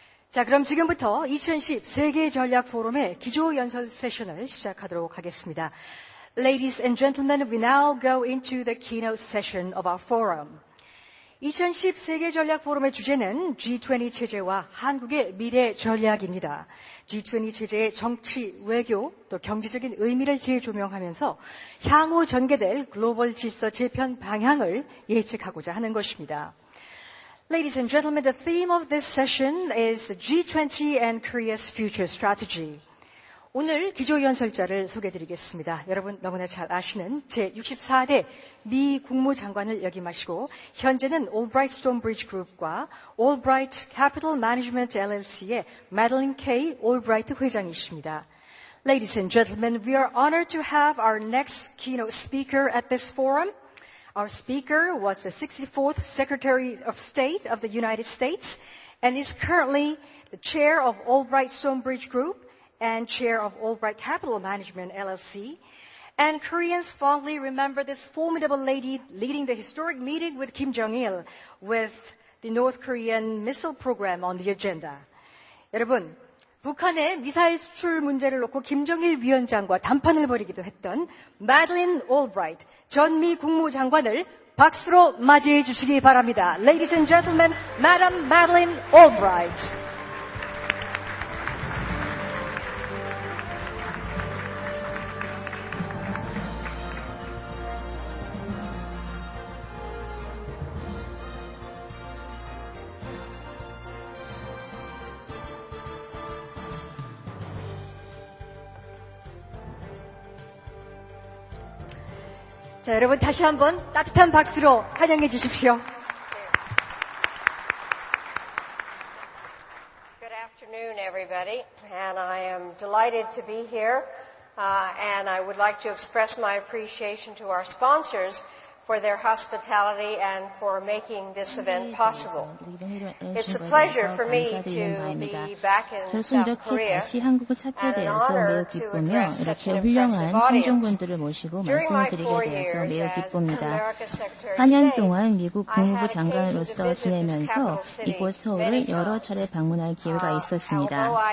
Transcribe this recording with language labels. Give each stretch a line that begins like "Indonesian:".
Korean: 자, 그럼 지금부터 2010 세계 전략 포럼의 기조 연설 세션을 시작하도록 하겠습니다.
English: Ladies and gentlemen, we now go into the keynote session of our forum.
Korean: 2010 세계 전략 포럼의 주제는 G20 체제와 한국의 미래 전략입니다. G20 체제의 정치, 외교, 또 경제적인 의미를 재조명하면서 향후 전개될 글로벌 질서 재편 방향을 예측하고자 하는 것입니다.
English: Ladies and gentlemen, the theme of this session is G20 and Korea's future strategy.
Korean: 오늘 기조연설자를 소개해드리겠습니다. 여러분 너무나 잘 아시는 제64대 미 국무장관을 역임하시고 현재는 Albright Stonebridge Group과 Albright Capital Management LLC의 Madeline K. Albright 회장이십니다.
English: Ladies and gentlemen, we are honored to have our next keynote speaker at this forum. Our speaker was the 64th Secretary of State of the United States and is currently the chair of Albright Stonebridge Group and chair of Albright Capital Management LLC. And Koreans fondly remember this formidable lady leading the historic meeting with Kim Jong-il with the North Korean missile program on the agenda.
Korean: 여러분, 북한의 미사일 수출 문제를 놓고 김정일 위원장과 담판을 벌이기도 했던 Madeleine Albright 전 미 국무장관을 박수로 맞이해 주시기 바랍니다.
English: Ladies and gentlemen, Madam Madeleine Albright.
Korean: 자, 여러분 다시 한번 따뜻한 박수로 환영해 주십시오.
English: Good afternoon, everybody, and I am delighted to be here, and I would like to express my appreciation to our sponsors for their hospitality and for making this event possible. It's a pleasure for me to be back in South Korea and an honor to address such an impressive audience. During my 4 years as America Secretary
Korean: 4년 동안 미국 국무부 장관으로서 지내면서 이곳 서울을 여러 차례 방문할 기회가 있었습니다.